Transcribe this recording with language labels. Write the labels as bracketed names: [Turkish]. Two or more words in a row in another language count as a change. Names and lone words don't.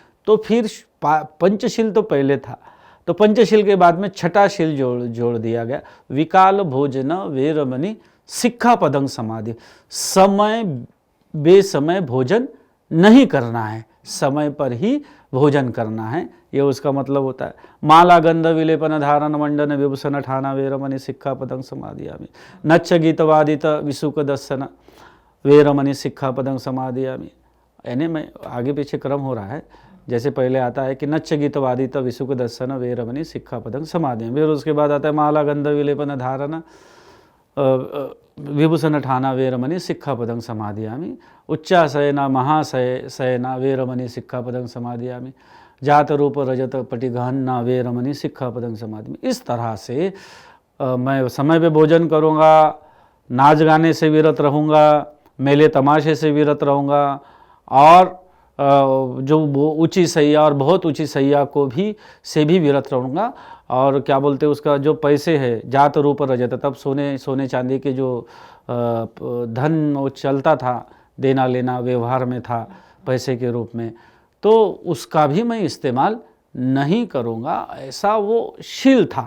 [Hindi] तो फिर पंचशील तो पहले था, तो पंचशील के बाद में छठा शील जोड़ दिया गया, [Pali] विकाल भोजन वेरमणि सिक्खापदं समाधि। [Hindi] समय बेसमय भोजन नहीं करना है, समय पर ही भोजन करना है, ये उसका मतलब होता है। [Pali] माला गंध विलेपन धारण मंडन विभूषण ठाना वेरमणि सिक्खापदं समाधियामि। नच्च गीतवादित विसुक दर्शन वेरमणि सिक्खापदं समाधियामि। [Hindi] यानी मैं आगे पीछे क्रम हो रहा है, जैसे पहले आता है कि [Pali] नच्च गीतवादित विसुक दर्शन वेरमणि सिक्खापदं समाधियामि, [Hindi] फिर उसके बाद आता है [Pali] माला गंध विलेपन धारण विभूषण ठाना वेरमणि सिक्खापदं समाधियामि। उच्चाशयना महाशयना वेरमणि सिक्खापदं समाधियामि। जात रूप रजत पटिगहना वेरमणि सिक्खापदं समाधियामि। [Hindi] इस तरह से मैं समय पे भोजन करूँगा, नाच गाने से विरत रहूँगा, मेले तमाशे से विरत रहूँगा, और जो ऊंची सैया और बहुत ऊंची सैया को भी से भी विरत रहूँगा। और क्या बोलते हैं उसका जो पैसे है, [Pali] जात रूप रजत, [Hindi] तब सोने चांदी के जो धन वो चलता था, देना लेना व्यवहार में था पैसे के रूप में, तो उसका भी मैं इस्तेमाल नहीं करूँगा, ऐसा वो शील था।